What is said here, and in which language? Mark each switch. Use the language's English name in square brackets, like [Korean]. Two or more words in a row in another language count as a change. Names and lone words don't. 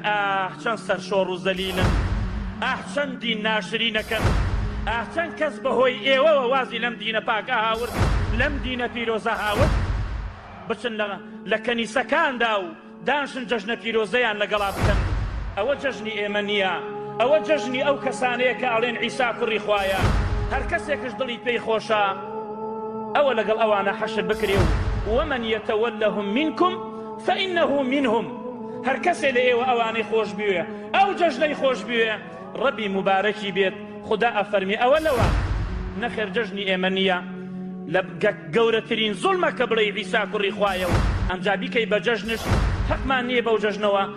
[Central Kurdish] ئاح چەند سەرشۆڕ و زەلیلن، ئاح چەند دین ناشرینەکەن، ئاح چەند کەس بەهۆی ئێوەوە وازی لەم دینە پاکە هاورد، لەم دینە پیرۆزە هاورد، بچن لە کەنیسەکاندا و دانشن جەژنە پیرۆزەیان لەگەڵا بکەن. ئەوە جەژنی ئێمە نییە، ئەوە جەژنی ئەو کەسانەیە کە ئەڵێن عیسا کوڕی خوایە. هەر کەسێکش دڵی پێی خۆشە ئەوە لەگەڵ ئەوانە حەشر بکرێ و [Arabic] ومن يتولهم منكم فإنه منهم. [Central Kurdish] هەر کەسێ لە ئێوە ئەوانەی خۆش بوێ، ئەو جەژنەی خۆش بوێ، ڕەبی مبارەکی بێت. خدا ئەفەرمی ئەوە لەوە نەخێر جەژنی ئێمە نییە. لە گەورەترین زوڵمە کە بڵێ عیسا کوڕی خوایە و ئەمجا بیکەی بە جەژنش، حەقمان نییە بەو جەژنەوە.